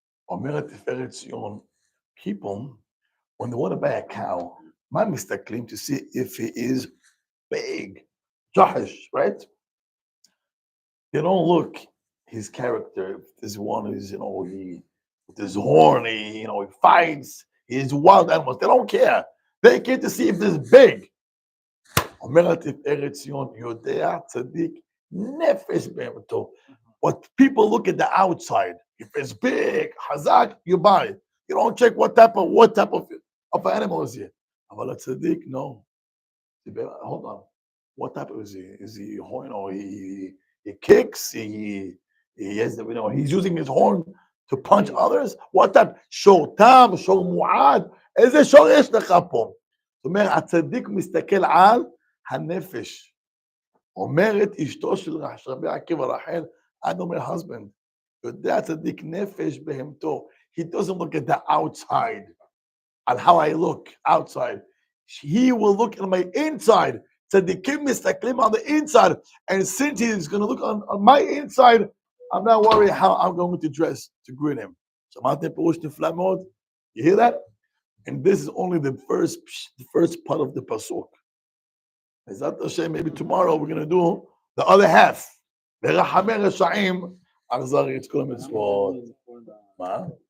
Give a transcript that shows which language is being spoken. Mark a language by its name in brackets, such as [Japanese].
[Hebrew] אומרת תפארת ציון, [English] people, when they want to buy a cow, my [Hebrew] מסתכלים [English] to see if he is big, Josh, right? They don't look his character. If this one is, you know, he with his horn, he fights. He's wild animals. They don't care. They care to see if this is big. [Hebrew] אומרת תפארת ציון, יודע צדיק נפש בהמתו. [English] But people look at the outside. If it's big, hazak, you buy it. You don't check what type of animal is here. But a tzaddik, no. Hold on. What type is he? Is he horn or he kicks? He has the, he's using his horn to punch others? What type? [Hebrew] שור תם, שור מועד. איזה שור יש לך פה? זאת אומרת, הצדיק מסתכל על הנפש. אומרת אשתו של רבי עקיבא רחל, [English] I know my husband. [Hebrew] יודע צדיק נפש בהמתו. [English] He doesn't look at the outside, at how I look outside. He will look at my inside. [Hebrew] צדיקים מסתכלים [English] on the inside. And since he's going to look on my inside, I'm not worried how I'm going to dress to greet him. [Hebrew] שמעתם פירוש נפלא מאוד? [English] You hear that? And this is only the first part of the pasuk. Bezat Hashem, maybe tomorrow we're going to do the other half. [Hebrew] ורחמי רשעים, אכזרי את כל המצוות. מה?